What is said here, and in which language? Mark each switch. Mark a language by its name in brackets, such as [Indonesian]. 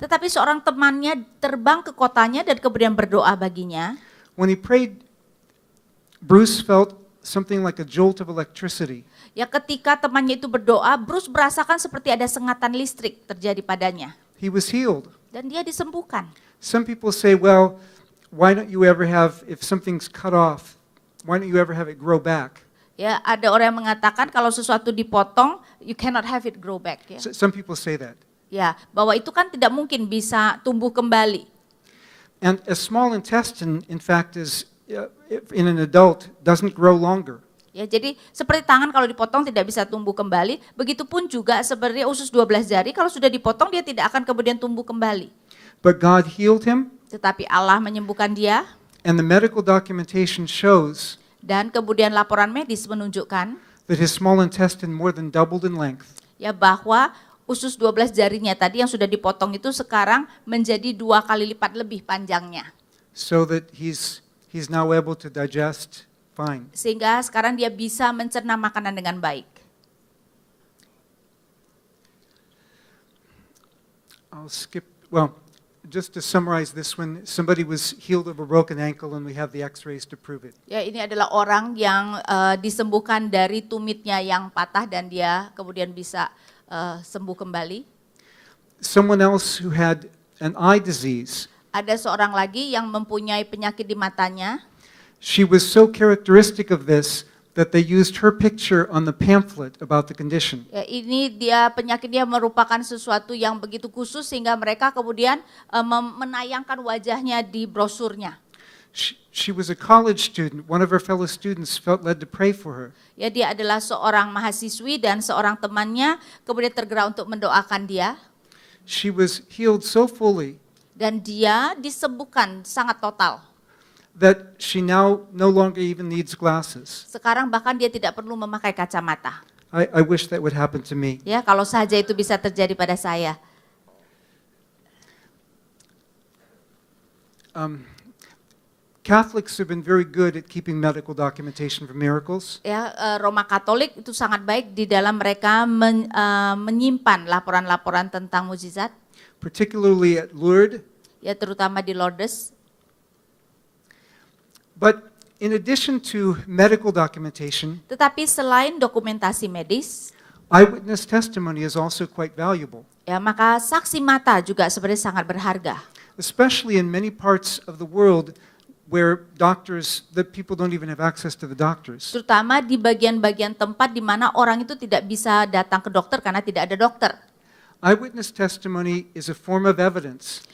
[Indonesian] Tetapi seorang temannya terbang ke kotanya dan kemudian berdoa baginya. [English] When he prayed, Bruce felt something like a jolt of electricity. [Indonesian] Ya, ketika temannya itu berdoa, Bruce merasakan seperti ada sengatan listrik terjadi padanya. [English] He was healed. [Indonesian] Dan dia disembuhkan. [English] Some people say, well, why don't you ever have, if something's cut off, why don't you ever have it grow back? [Indonesian] Ya, ada orang yang mengatakan kalau sesuatu dipotong, [English] you cannot have it grow back. [Indonesian] Ya, [English] Some people say that. [Indonesian] ya, bahwa itu kan tidak mungkin bisa tumbuh kembali. [English] And a small intestine, in fact, is in an adult doesn't grow longer. [Indonesian] Ya, jadi seperti tangan kalau dipotong tidak bisa tumbuh kembali, begitupun juga sebenarnya usus 12 jari kalau sudah dipotong dia tidak akan kemudian tumbuh kembali. [English] But God healed him, [Indonesian] Tetapi Allah menyembuhkan dia [English] and the medical documentation shows [Indonesian] dan kemudian laporan medis menunjukkan [English] that his small intestine more than doubled in length. [Indonesian] ya bahwa usus 12 jarinya tadi yang sudah dipotong itu sekarang menjadi 2 kali lipat lebih panjangnya. [English] So that he's now able to digest fine. [Indonesian] Sehingga sekarang dia bisa mencerna makanan dengan baik. [English] I'll skip, well, just to summarize this one, somebody was healed of a broken ankle and we have the x-rays to prove it. [Indonesian] Ya, ini adalah orang yang disembuhkan dari tumitnya yang patah dan dia kemudian bisa sembuh kembali. [English] Someone else who had an eye disease, [Indonesian] Ada seorang lagi yang mempunyai penyakit di matanya. [English] she was so characteristic of this that they used her picture on the pamphlet about the condition. [Indonesian] Ya, ini penyakitnya merupakan sesuatu yang begitu khusus sehingga mereka kemudian menayangkan wajahnya di brosurnya. [English] She was a college student. One of her fellow students felt led to pray for her. [Indonesian] Ya, dia adalah seorang mahasiswi dan seorang temannya kemudian tergerak untuk mendoakan dia [English] She was healed so fully [Indonesian] dan dia disembuhkan sangat total. [English] that she now no longer even needs glasses. [Indonesian] Sekarang bahkan dia tidak perlu memakai kacamata. [English] I wish that would happen to me. [Indonesian] Ya, kalau saja itu bisa terjadi pada saya. [English] Catholics have been very good at keeping medical documentation for miracles. [Indonesian] Ya, Roma Katolik itu sangat baik di dalam mereka menyimpan laporan-laporan tentang mukjizat, [English] Particularly at Lourdes. [Indonesian] ya terutama di Lourdes. [English] But in addition to medical documentation, [Indonesian] Tetapi selain dokumentasi medis, [English] eyewitness testimony is also quite valuable, [Indonesian] ya maka saksi mata juga sebenarnya sangat berharga. [English] especially in many parts of the world where people don't even have access to the doctors. [Indonesian] Terutama di bagian-bagian tempat di mana orang itu tidak bisa datang ke dokter karena tidak ada dokter. [English] Eyewitness testimony is a form of evidence